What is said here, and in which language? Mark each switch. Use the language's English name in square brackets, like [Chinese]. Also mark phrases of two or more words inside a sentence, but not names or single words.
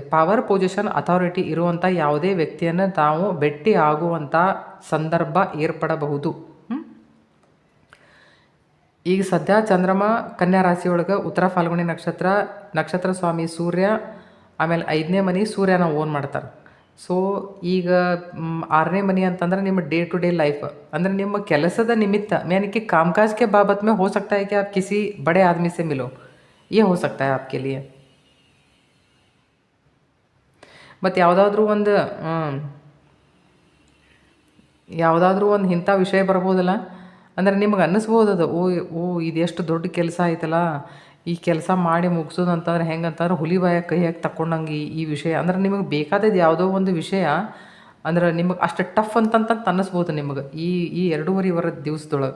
[Kannada] ಪವರ್ ಪೊಸಿಷನ್ ಅಥಾರಿಟಿ ಇರುವಂಥ ಯಾವುದೇ ವ್ಯಕ್ತಿಯನ್ನು ನಾವು ಭೇಟಿ ಆಗುವಂಥ ಸಂದರ್ಭ ಏರ್ಪಡಬಹುದು. ಈಗ ಸದ್ಯ ಚಂದ್ರಮ ಕನ್ಯಾ ರಾಶಿಯೊಳಗೆ ಉತ್ತರ ಫಾಲ್ಗುಣಿ ನಕ್ಷತ್ರ ಸ್ವಾಮಿ ಸೂರ್ಯ, ಆಮೇಲೆ 5ನೇ ಮನೆ ಸೂರ್ಯನ ಓನ್ ಮಾಡ್ತಾರೆ. ಸೊ ಈಗ 6ನೇ ಮನೆ ಅಂತಂದ್ರೆ ನಿಮ್ಮ [English] day to day life [Kannada] ಅಂದರೆ ನಿಮ್ಮ ಕೆಲಸದ ನಿಮಿತ್ತ [Hindi] यानी कि कामकाज के बाबत में हो सकता है कि आप किसी बड़े आदमी से मिलो, ये हो सकता है आपके लिए. [Kannada] ಮತ್ತು ಯಾವುದಾದ್ರೂ ಒಂದು ಇಂಥ ವಿಷಯ ಬರ್ಬೋದಲ್ಲ, ಅಂದರೆ ನಿಮ್ಗೆ ಅನ್ನಿಸ್ಬೋದು ಅದು, ಓ ಇದೆಷ್ಟು ದೊಡ್ಡ ಕೆಲಸ ಆಯ್ತಲ್ಲ, ಈ ಕೆಲಸ ಮಾಡಿ ಮುಗಿಸೋದು ಅಂತಂದ್ರೆ ಹೆಂಗಂತಂದ್ರೆ ಹುಲಿ ಬಾಯಾಗ ಕೈ ಹಾಕಿ ತಗೊಂಡಂಗೆ ಈ ವಿಷಯ ಅಂದ್ರೆ ನಿಮಗೆ ಬೇಕಾದದ್ದು ಯಾವುದೋ ಒಂದು ವಿಷಯ ಅಂದ್ರೆ ನಿಮಗೆ ಅಷ್ಟು ಟಫ್ ಅಂತಂತ ಅನ್ನಿಸ್ಬೋದು ನಿಮಗೆ ಈ 2.5 ದಿವಸದೊಳಗೆ.